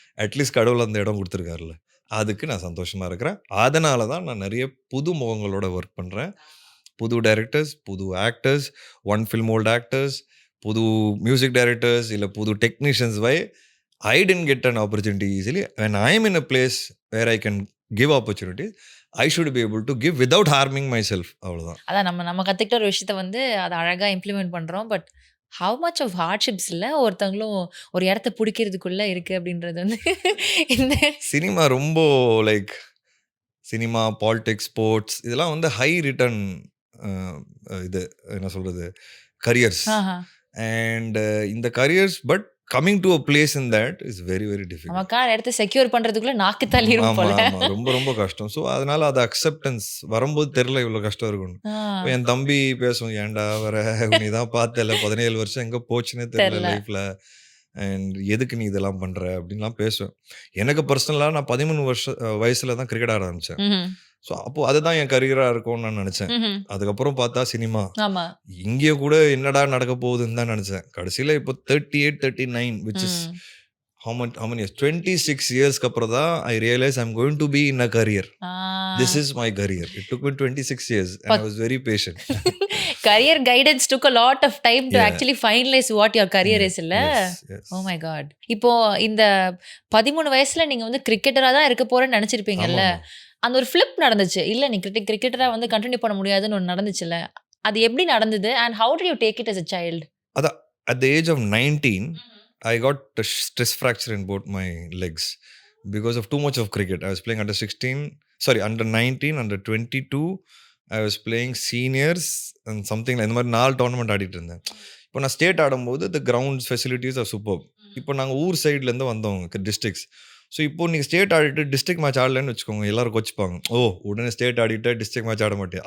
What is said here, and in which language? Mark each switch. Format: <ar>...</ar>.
<ta>At least கடவுள் அந்த இடம் கொடுத்துருக்காருல்ல, அதுக்கு நான் சந்தோஷமா இருக்கிறேன். அதனால தான் நான் நிறைய புது முகங்களோட ஒர்க் பண்ணுறேன். புது டைரக்டர்ஸ், புது ஆக்டர்ஸ், 1 film old ஆக்டர்ஸ், புது மியூசிக் டைரக்டர்ஸ், இல்லை புது technicians.</ta> <en>Why I didn't get an opportunity easily. when I am in a place where I can give opportunities, I should be able to give without harming myself.</en> <ta>அவ்வளோதான். அதான் நம்ம கற்றுக்கிட்ட ஒரு விஷயத்தை வந்து அதை அழகாக இம்ப்ளிமெண்ட் பண்ணுறோம்.</ta> <en>but how much of hardships</en> <ta>இல்லை ஒருத்தவங்களும் ஒரு இடத்த பிடிக்கிறதுக்குள்ளே இருக்குது அப்படின்றது வந்து இந்த சினிமா ரொம்ப லைக் சினிமா, பாலிடிக்ஸ், ஸ்போர்ட்ஸ் இதெல்லாம் வந்து ஹை ரிட்டர்ன் இது என்ன சொல்கிறது கரியர்ஸ். அண்ட் இந்த careers</ta> <en>But coming to a place in that is very very difficult.</en> <ta>நமக்கான இடத்த செக்யூர் பண்ணுறதுக்குள்ளே நாக்கு தள்ளிடும் போல. ரொம்ப ரொம்ப கஷ்டம். ஸோ அதனால அது அக்செப்டன்ஸ் வரும்போது தெரியல இவ்வளோ கஷ்டம் இருக்கும்னு. என் தம்பி பேசும், ஏன்டா வர நீ தான் பார்த்தல 17 வருஷம் எங்கே போச்சுன்னே தெரியல லைஃப்பில், அண்ட் எதுக்கு நீ இதெல்லாம் பண்ணுற அப்படின்லாம் பேசுவேன். எனக்கு பர்சனலாக நான் 13 வயசில் தான் கிரிக்கெட் ஆட ஆரம்பித்தேன். ஸோ அப்போது அதுதான் என் கரியராக இருக்கும்னு நான் நினச்சேன். அதுக்கப்புறம் பார்த்தா சினிமா, இங்கேயே கூட என்னடா நடக்க போகுதுன்னு தான் நினச்சேன். கடைசியில் இப்போ</ta> <en>38, 39 which is how many years? 26 yearsக்கு அப்புறம் தான் I realized I'm going to be in a career. This is my career. It took me 26 years and I was very patient. Career guidance took a lot of time to actually finalize what your career is இல்ல. Oh my god.</en> <ta>இப்போ இந்த 13 வயசுல நீங்க வந்து கிரிக்கெட்டரா தான் இருக்க போறேன்னு நினைச்சிருப்பீங்கல்ல, அந்த ஒரு ஃபிளிப் நடந்துச்சு இல்ல, நீ கிரிக்கெட்டரா வந்து கண்டினியூ பண்ண முடியாதுன்னு ஒன்று நடந்துச்சுல்ல, அது எப்படி நடந்தது</ta> <en>and how did you take it as a child? அதான் at the age of 19 I got a stress fracture in both my legs because of too much of cricket. I was playing under 16, sorry, under 19, under 22 I was playing seniors and something</en> <ta>இந்த மாதிரி 4 tournament ஆடிட்டு இருந்தேன். இப்போ நான் state ஆடும்போது</ta> <en>The grounds facilities are super.</en> <ta>இப்போ நாங்கள் ஊர் சைட்லேருந்து வந்தவங்க டிஸ்ட்ரிக்ஸ். ஸோ இப்போ நீங்கள் ஸ்டேட் ஆடிட்டு டிஸ்ட்ரிக்ட் மேட்ச் ஆடலன்னு வச்சுக்கோங்க, எல்லாரும் கோச்சிப்பாங்க. ஓ உடனே ஸ்டேட் ஆடிட்டு டிஸ்ட்ரிக்ட் மேட்ச் ஆட மாட்டேன்.</ta>